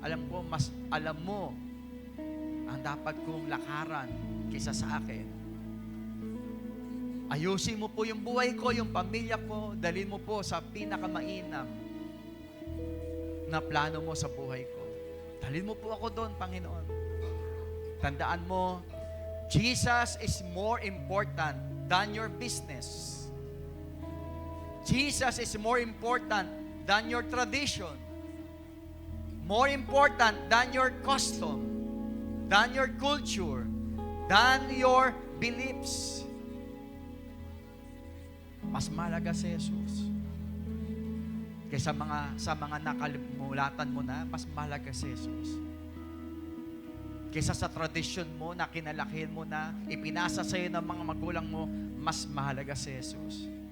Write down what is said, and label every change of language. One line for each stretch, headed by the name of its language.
Filipino: Alam ko, mas alam mo ang dapat kong lakaran kaysa sa akin. Ayusin mo po yung buhay ko, yung pamilya ko, dalhin mo po sa pinakamainam na plano mo sa buhay ko. Dalhin mo po ako doon, Panginoon. Tandaan mo,
English: Jesus is more important than your business. Jesus is more important than your tradition. More important than your custom, than your culture, than your beliefs.
Filipino: Mas mahalaga si Jesus. Kaysa sa mga nakalimulatan mo na, mas mahalaga si Jesus. Kaysa sa tradisyon mo na kinalakihan mo na, ipinasa sa iyo ng mga magulang mo, mas mahalaga si Jesus.